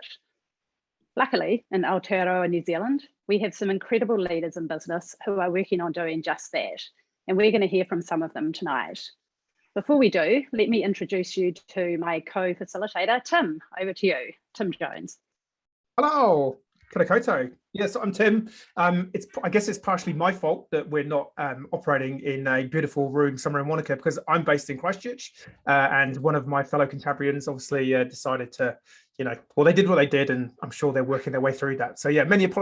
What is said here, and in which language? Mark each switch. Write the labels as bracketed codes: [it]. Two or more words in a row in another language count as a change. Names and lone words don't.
[en] Luckily, in Aotearoa, New Zealand, we have some incredible leaders in business who are working on doing just that. And we're going to hear from some of them tonight. Before we do, let me introduce you to my co-facilitator, Tim. Over to you, Tim Jones. Hello, [mi] kia ora koutou. [en] Yes, I'm Tim. I guess it's partially my fault that we're not operating in a beautiful room somewhere in Wanaka, because I'm based in Christchurch, and one of my fellow Cantabrians obviously decided to well, they did what they did, and I'm sure they're working their way through that. So yeah, many apologies.